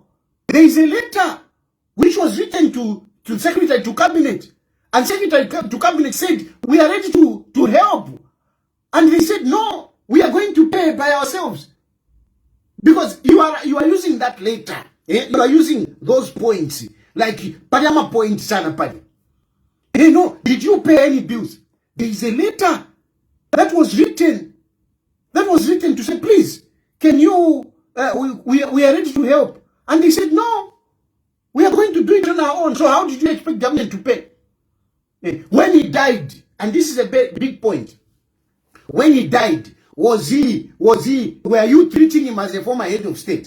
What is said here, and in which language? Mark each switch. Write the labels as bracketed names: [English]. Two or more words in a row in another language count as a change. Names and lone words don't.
[English] There is a letter which was written to Secretary to Cabinet. And Secretary to Cabinet said, we are ready to help. And they said, no, we are going to pay by ourselves. Because you are using that letter. You are using those points. Like Parama point [Bemba] sana pali. [English] Hey, no, did you pay any bills? There is a letter that was written to say, please, can you, we are ready to help. And they said, no, we are going to do it on our own. So how did you expect government to pay? When he died, and this is a big point, when he died, were you treating him as a former head of state?